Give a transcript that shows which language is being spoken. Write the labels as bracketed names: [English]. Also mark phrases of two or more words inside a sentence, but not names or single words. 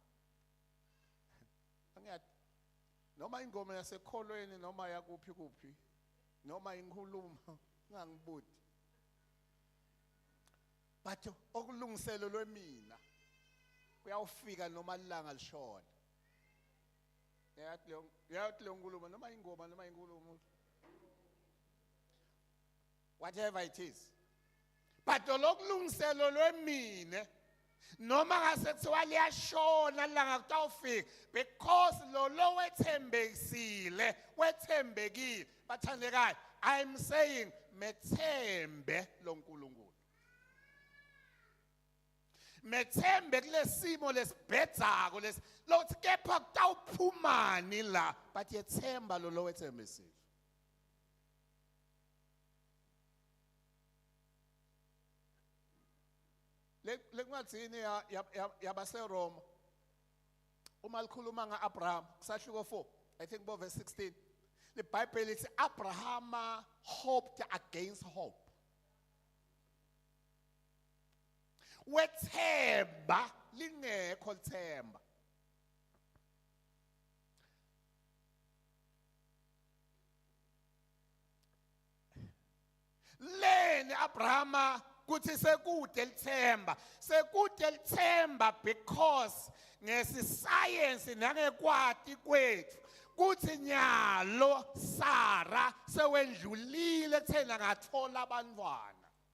[Swati] Noma ingoma yasekholweni noma yakuphi noma inkhuluma ngangibudi, but okulungiselo lwemina kuyawufika noma ilanga lishona. Yathi leyo nkulumo noma ingoma noma inkhulumo, [English] whatever it is, but [Swati] lokulungiselo lwemina noma ngase kuthiwa liyashona langa kutawufika, because lo wethembekile bathandekayo. [English] I'm saying [Swati] methembe lo uNkulunkulu, methembe kulesimo lesibhedzako lokuthi kepha kutawuphumani la, but yethemba lo wethembisile. Lekuncwadzini yabaseRoma uma likhuluma nga-Abraham kusahluko 4, [English] I think verse [Swati] 16, iBhayibheli lithi [English] Abraham hoped against hope. [Swati] Wethemba lingekho lithemba. Leni Abraham kuthi sekude lithemba because ngescience nangekwati kwethu kuthi nyalo Sara sewendlulile thena ngathola abantwana.